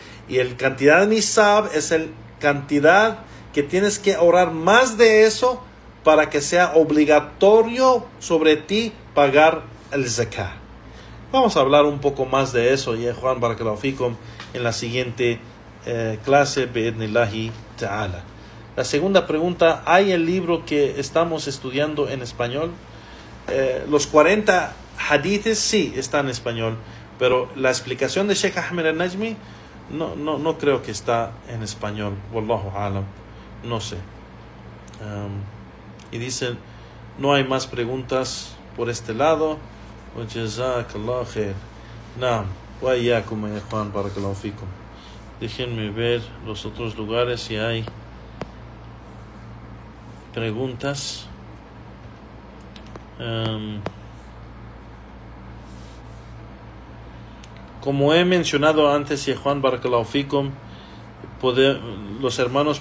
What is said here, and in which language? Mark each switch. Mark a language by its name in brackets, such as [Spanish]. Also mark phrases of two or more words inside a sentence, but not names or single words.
[Spanish] Y el cantidad de nisab es el cantidad que tienes que ahorrar más de eso para que sea obligatorio sobre ti pagar el zakat. Vamos a hablar un poco más de eso, Juan [Arabic] بارك الله فيكم, [Spanish] en la siguiente clase, [Arabic] بإذن الله تعالى. [Spanish] La segunda pregunta, ¿hay el libro que estamos estudiando en español? Los 40 hadiths sí están en español, pero la explicación de Sheikh Ahmed al-Najmi no creo que está en español. [Arabic] والله أعلم, [Spanish] no sé. Y dicen, no hay más preguntas por este lado. [Arabic] وجزاك الله خير. نعم وإياكم يا Juan بارك الله فيكم. [Spanish] Déjenme ver los otros lugares si hay preguntas. Como he mencionado antes, Juan [Arabic] بارك الله فيكم, [Spanish] los hermanos